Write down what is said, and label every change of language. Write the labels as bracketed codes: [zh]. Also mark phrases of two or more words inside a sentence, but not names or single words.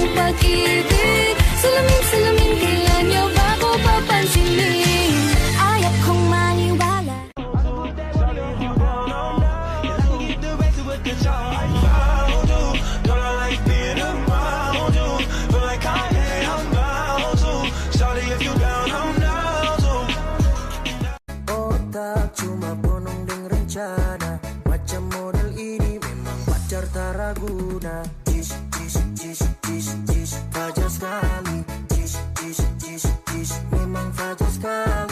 [tl] pag-ibig. Salamin-salamin, kailan niyo ba ko papansinin? Ayaw kong maniwala. [ms] Otak cuma penuh dengan rencana, macam model ini memang pacar tak raguna. Jis, jis, jis, jis, jis, fajar sekali. Jis, jis, jis, jis, memang fajar sekali.